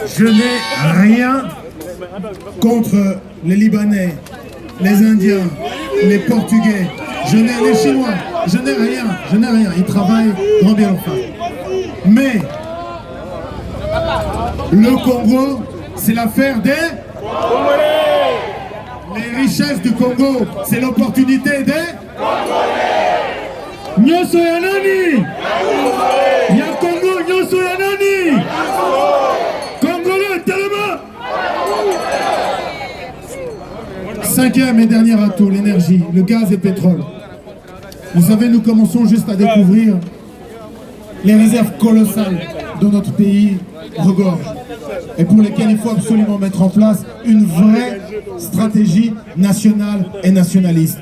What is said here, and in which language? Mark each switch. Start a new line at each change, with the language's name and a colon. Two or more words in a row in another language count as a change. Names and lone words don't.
French: Je n'ai rien contre les Libanais, les Indiens, les Portugais, les Chinois. Je n'ai rien. Ils travaillent grand bien leur face. Mais le Congo, c'est l'affaire des Congolais. Les richesses du Congo, c'est l'opportunité des Congolais.
Lingala: Nyoso ya nani? Ya Congo, nyoso ya nani?
French: Congolais, tellement. Cinquième et dernier atout, l'énergie, le gaz et le pétrole. Vous savez, nous commençons juste à découvrir les réserves colossales dont notre pays regorge et pour lesquelles il faut absolument mettre en place une vraie stratégie nationale et nationaliste.